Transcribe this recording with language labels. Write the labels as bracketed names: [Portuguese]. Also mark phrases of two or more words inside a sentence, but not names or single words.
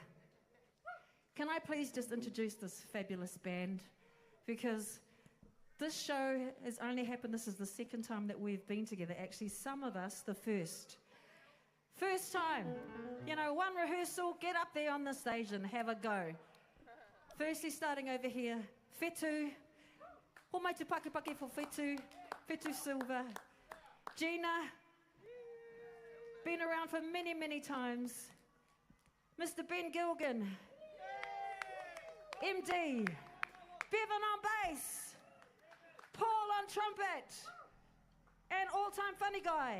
[English] Can I please just introduce this fabulous band? Because this show has only happened, this is the second time that we've been together. Actually, some of us, the first. First time. You know, one rehearsal, get up there on the stage and have a go. Firstly, starting over here, Whetu. [Māori] Homai te pakepake for Whetu. [English] Whetu Silva. Gina. Been around for many, many times. Mr. Ben Gilgan. MD. Bevan on bass. Paul on trumpet, and all-time funny guy.